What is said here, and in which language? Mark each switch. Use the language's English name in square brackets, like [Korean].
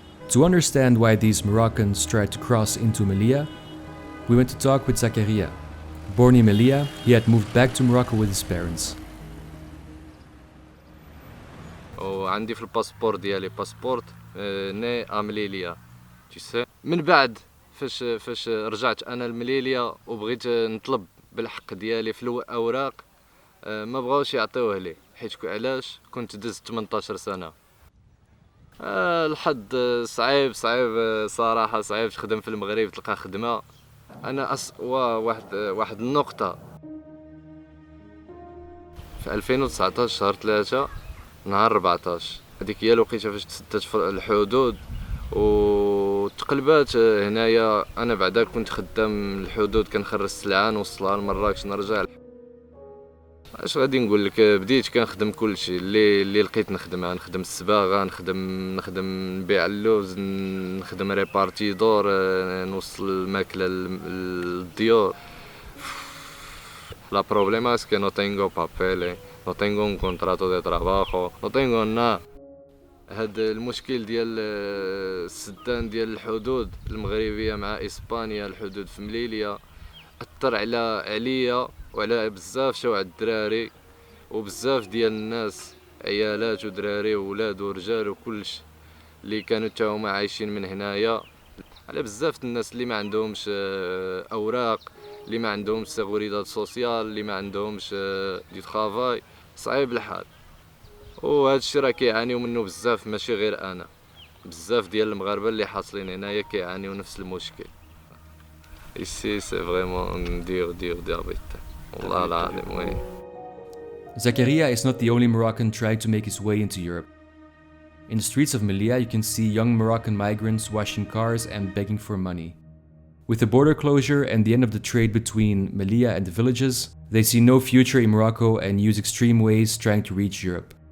[English] To understand why these Moroccans tried to cross into Melilla, we went to talk with Zakaria. Born in Melilla, he had moved back to Morocco with his parents. [Arabic] وعندي في الباسبور ديالي باسبورت ني امليليا من بعد فاش رجعت انا لمليليا وبغيت نطلب بالحق ديالي في الاوراق ما بغاوش يعطيوه لي حيت علاش كنت دزت 18 سنه. الحظ صعيب صراحه صعيب تخدم في المغرب تلقى خدمه. انا واحد النقطه في 2019 شهر 3 نهار 14 هذيك هي الوقيته فاش تسدت الحدود وتقلبات هنايا. انا بعدا كنت خدام الحدود كنخرج السلعه نوصلها لمراكش نرجع. اش غادي نقول لك بديت كنخدم كلشي اللي لقيت نخدم الصباغه نخدم نبيع اللوز نخدم ريبارتيدور نوصل الماكله للديور. [Spanish] La problema es que no tengo papeles, no tengo un contrato de trabajo, no tengo nada. [Arabic] هاد المشكل ديال السدان ديال الحدود المغربية مع إسبانيا، الحدود في مليليا، أثر عليا وعلى بزاف شوع الدراري وبزاف ديال الناس، عيالات ودراري وولاد ورجال وكلش اللي كانوا تا هما عايشين من هنايا، على بزاف الناس اللي ما عندهمش اوراق، اللي ما عندهمش سيغوريداد سوسيال، اللي ما عندهمش دي ترافاي، صعيب الحال. وهذا الشيء راه كيعانيو منه بزاف، ماشي غير انا، بزاف ديال المغاربه اللي حاصلين هنايا كيعانيو نفس المشكل. [French] ici c'est vraiment dur d'habiter [Arabic] والله العظيم. وي [English] Zakaria is not the only Moroccan trying to make his way into Europe. In the streets of Melilla, you can see young Moroccan migrants washing cars and begging for money. With the border closure and the end of the trade between Melilla and the villages, they see no future in Morocco and use extreme ways trying to reach Europe.